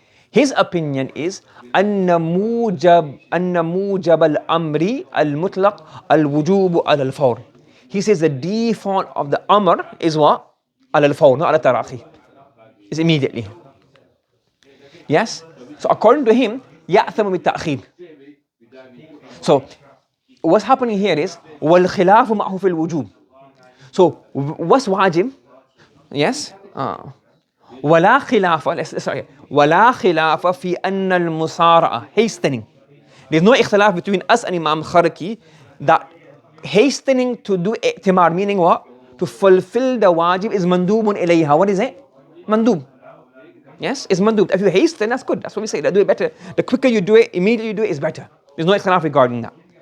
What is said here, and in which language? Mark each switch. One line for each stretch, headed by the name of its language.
English: His opinion is
Arabic: أن موجب الأمر المطلق الوجوب على الفور.
English: He says the default of the amr is what?
Arabic: على الفور, not على التراخي.
English: It's immediately. Yes? So according to him,
Arabic: يأثم بالتأخير.
English: So what's happening here is
Arabic: والخلاف معه في الوجوب.
English: So what's wajib? Yes?
Arabic: ولا خلاف ولا خلاف في أن المسارعة hastening.
English: There's no اختلاف between us and Imam Kharki that hastening to do i'timar, meaning what? To fulfill the wajib is mandubun ilayha. What is it? Mandub. Yes, it's mandub. If you hasten, that's good. That's what we say. Do it better. The quicker you do it, immediately you do it is better. There's no ikhtilaf regarding that.